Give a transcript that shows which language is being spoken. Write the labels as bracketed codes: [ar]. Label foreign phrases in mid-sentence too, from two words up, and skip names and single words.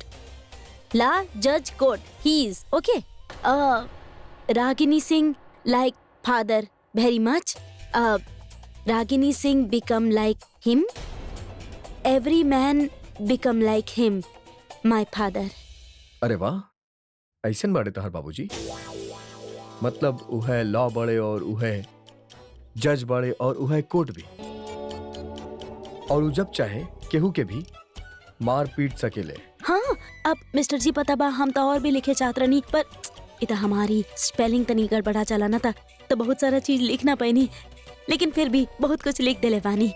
[en] Law, judge, court. He is okay. Ragini Singh like father very much. Ragini Singh become like him. Every man become like him. My father. [bho] अरे वाह, ऐसन बाड़े तहार बाबूजी। मतलब उहे लॉ बड़े और उहे जज बड़े और उहे कोर्ट भी, और वो जब चाहे केहू के भी मार पीट सकेले। हाँ, अब मिस्टर जी पता बा हम तो और भी लिखे चाहत रहनी, पर इता हमारी स्पेलिंग तनी गड़बड़ा चला ना था, तो बहुत सारा चीज लिखना पैनी, लेकिन फिर भी बहुत कुछ लिख देले बानी।